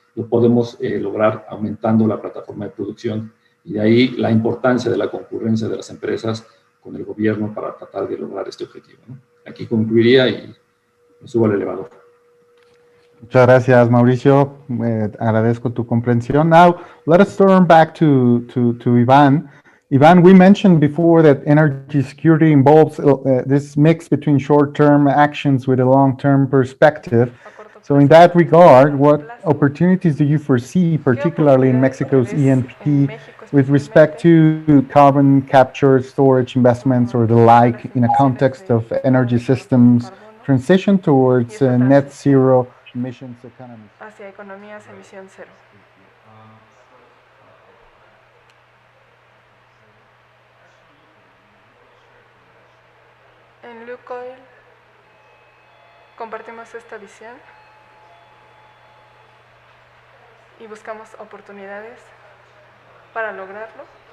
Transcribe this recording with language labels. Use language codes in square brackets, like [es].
[es] Lo podemos lograr aumentando la plataforma de producción, y de ahí la importancia de la concurrencia de las empresas con el gobierno para tratar de lograr este objetivo, ¿no? Aquí concluiría y me subo al elevador. Muchas gracias, Mauricio. Agradezco tu comprensión. [en] Now, let us turn back to Ivan. Ivan, we mentioned before that energy security involves this mix between short-term actions with a long-term perspective. So in that regard, what opportunities do you foresee, particularly in Mexico's E&P, with respect to carbon capture, storage investments, or the like, in a context of energy systems transition towards net zero emissions economies? [es] Hacia economías emisión cero. En Lukoil compartimos esta visión y buscamos oportunidades para lograrlo.